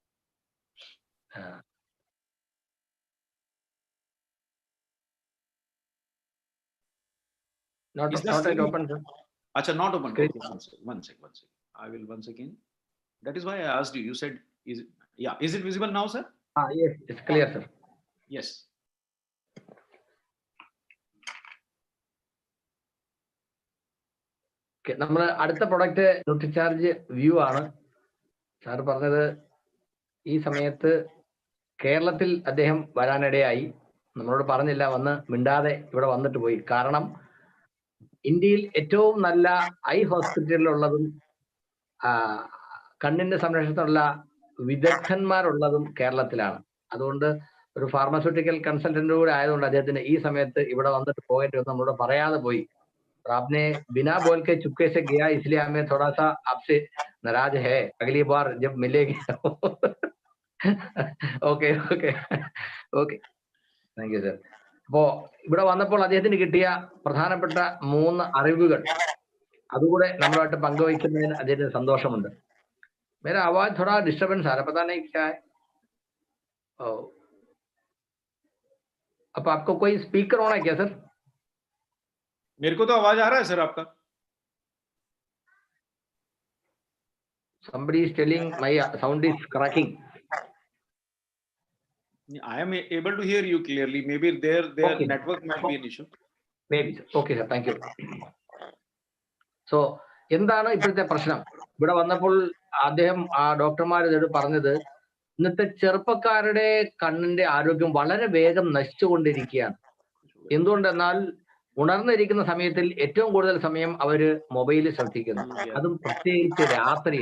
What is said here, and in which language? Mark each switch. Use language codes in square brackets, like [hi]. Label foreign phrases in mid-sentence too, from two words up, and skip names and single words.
[en] Not yet open, sir. Acha, not open. Okay. One sec. I will once again. That is why I asked you. You said, is it visible now, sir? Yes, it's clear, sir. Yes. [ml] Okay, നമ്മുടെ അടുത്ത പ്രൊഡക്റ്റ് ന്യൂട്രിചാർജ് വ്യൂ ആണ്. സാർ പറഞ്ഞത് ഈ സമയത്ത് കേരളത്തിൽ അദ്ദേഹം വരാനിടയായി. നമ്മളോട് പറഞ്ഞില്ല, വന്ന് മിണ്ടാതെ ഇവിടെ വന്നിട്ട് പോയി. കാരണം ഇന്ത്യയിൽ ഏറ്റവും നല്ല ഐ ഹോസ്പിറ്റലിലുള്ളതും കണ്ണിന്റെ സംരക്ഷണത്തിനുള്ള വിദഗ്ധന്മാരുള്ളതും കേരളത്തിലാണ്. അതുകൊണ്ട് ഒരു [en] pharmaceutical consultant [ml] കൂടെ ആയതുകൊണ്ട് അദ്ദേഹത്തിന് ഈ സമയത്ത് ഇവിടെ വന്നിട്ട് പോകേണ്ടി വന്ന് നമ്മളോട് പറയാതെ പോയി. [hi] आपने बिना बोल के चुपके से गया, इसलिए हमें थोड़ा सा आपसे नाराज है. अगली बार जब मिलेगी. [en] okay okay okay, thank you sir. [ml] അപ്പോ ഇവിടെ വന്നപ്പോൾ അദ്ദേഹത്തിന് കിട്ടിയ പ്രധാനപ്പെട്ട 3 അറിവുകൾ അതുകൂടെ നമ്മളുമായിട്ട് പങ്കുവയ്ക്കുന്നതിന് അദ്ദേഹത്തിന് സന്തോഷമുണ്ട്. [hi] मेरा आवाज थोड़ा डिस्टर्बेंस आ रहा है, पता नहीं क्या है. अब आपको कोई स्पीकर होना है क्या सर? मेरे को तो आवाज आ रहा है सर आपका. [en] Somebody is telling my sound is cracking. I am able to hear you clearly. Maybe their Okay. network might be an issue. Maybe sir. Okay sir, thank you. So [ml] എന്താണ് ഇപ്പോഴത്തെ പ്രശ്നം? ഇവിടെ വന്നപ്പോൾ അദ്ദേഹം ഡോക്ടർമാർ പറഞ്ഞത് ഇന്നത്തെ ചെറുപ്പക്കാരുടെ കണ്ണിന്റെ ആരോഗ്യം വളരെ വേഗം നശിച്ചുകൊണ്ടിരിക്കുകയാണ്. എന്തുകൊണ്ടെന്നാൽ ഉണർന്നിരിക്കുന്ന സമയത്തിൽ ഏറ്റവും കൂടുതൽ സമയം അവര് മൊബൈലിൽ ശ്രദ്ധിക്കുന്നു, അതും പ്രത്യേകിച്ച് രാത്രിയിൽ.